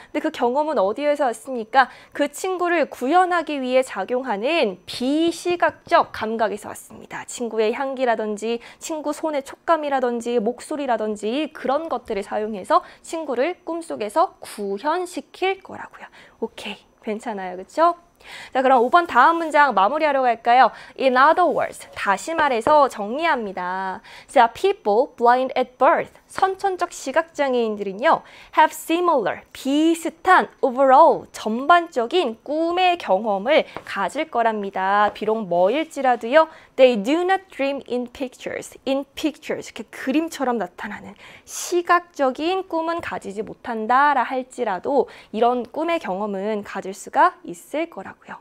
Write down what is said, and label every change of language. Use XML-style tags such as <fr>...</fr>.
<ko>근데 그 경험은 어디에서 왔습니까? 그 친구를 구현하기 위해 작용하는 비시각적 감각에서 왔습니다. 친구의 향기라든지 친구 손의 촉감이라든지 목소리라든지 그런 것들을 사용해서 친구를 꿈속에서 구현시킬 거라고요. 오케이, 괜찮아요, 그렇죠? 자, 그럼 5번 다음 문장 마무리하러 갈까요?</ko> <en>In other words,</en> <ko>다시 말해서 정리합니다. 자,</ko> <en>people blind at birth.</en> <ko>선천적 시각장애인들은요,</ko> <en>have similar,</en> <ko>비슷한</ko> <en>overall,</en> <ko>전반적인 꿈의 경험을 가질 거랍니다. 비록 뭐일지라도요,</ko> <en>they do not dream in pictures,</en> <ko>이렇게 그림처럼 나타나는 시각적인 꿈은 가지지 못한다라 할지라도 이런 꿈의 경험은 가질 수가 있을 거라고요.</ko>